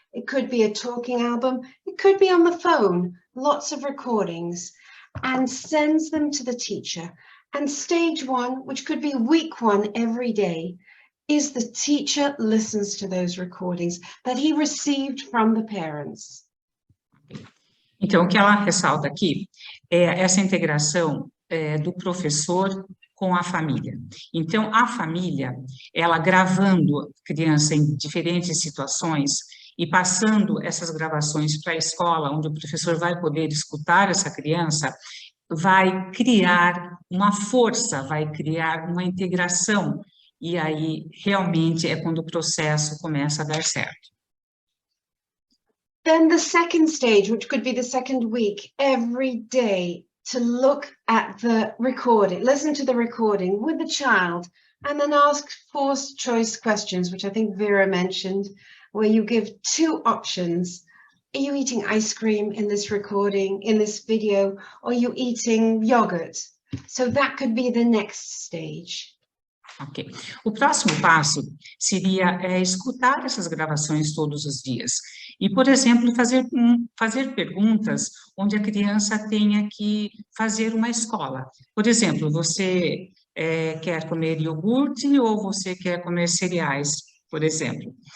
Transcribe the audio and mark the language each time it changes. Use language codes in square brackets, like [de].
[en] It could be a talking album. It could be on the phone, lots of recordings, and sends them to the teacher. And stage 1, which could be week 1 every day, is the teacher listens to those recordings that he received from the parents. [pt] Então, o que ela ressalta aqui é essa integração do professor com a família. Então, a família, ela gravando a criança em diferentes situações e passando essas gravações para a escola, onde o professor vai poder escutar essa criança, vai criar uma força, vai criar uma integração, e aí realmente é quando o processo começa a dar certo. [en] Then the second stage, which could be the second week, every day to look at the recording, listen to the recording with the child, and then ask forced choice questions, which I think Vera mentioned, where you give 2 options. Are you eating ice cream in this recording, in this video, or are you eating yogurt? So that could be the next stage. Ok. [pt] O próximo passo seria escutar essas gravações todos os dias. E, por exemplo, fazer perguntas onde a criança tenha que fazer uma escola. Por exemplo, você quer comer iogurte ou você quer comer cereais, por exemplo.